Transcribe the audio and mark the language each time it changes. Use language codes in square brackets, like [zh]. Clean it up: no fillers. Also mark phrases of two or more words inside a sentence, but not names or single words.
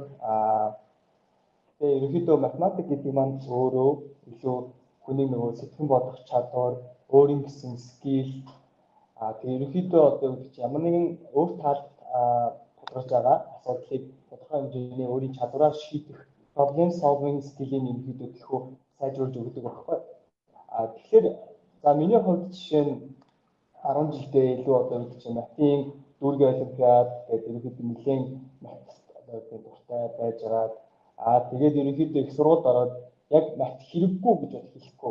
[mn] Тэгээ ерөнхийдөө математик гэдэг маань өөрөө илүү хүний нөгөө сэтгэн бодох чадвар, өөрийн гэсэн скил тэгээ ерөнхийдөө одоо ямар нэгэн өөр талд тодорхойлж байгаа асуудлыг тодорхой хэмжээний өөрийн чадвараар шийдэх [en] problem solving skill- [mn] ийн ерөнхийдөө төлхөө сайжруулж өгдөг байхгүй. Тэгэхээр за миний хувьд жишээ нь 10 жилдээ илүү одоо математикийн дүүргийн олимпиад гэдэг ерөнхийдөө нэлээд математик дуртай байж байгаа. Тэгээд ерөнхийдөө их сургуульд ороод яг мат хэрэггүй гэж хэлэхгүй.